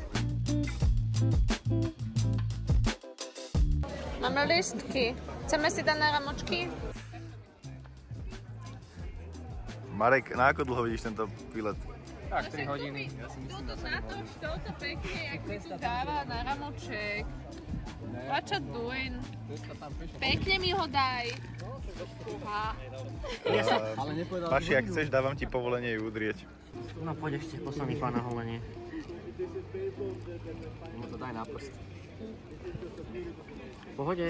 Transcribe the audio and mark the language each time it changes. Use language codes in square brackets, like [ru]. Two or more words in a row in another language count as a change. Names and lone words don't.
[sk] Máme lístky. Chceme si dať na ramočky? Marek, na ako dlho vidíš tento výlet? Tak, 3 hodiny. Ja si myslím, že 7 hodín. Toto pekne, jak mi tu dáva na ramoček. [en] What you doing? [sk] Pekne mi ho daj. Ale nepovedal... Paši, ak chceš, dávam ti povolenie ju udrieť. No poď ešte, poslaný pán na holenie. No to daj na prst. V pohode.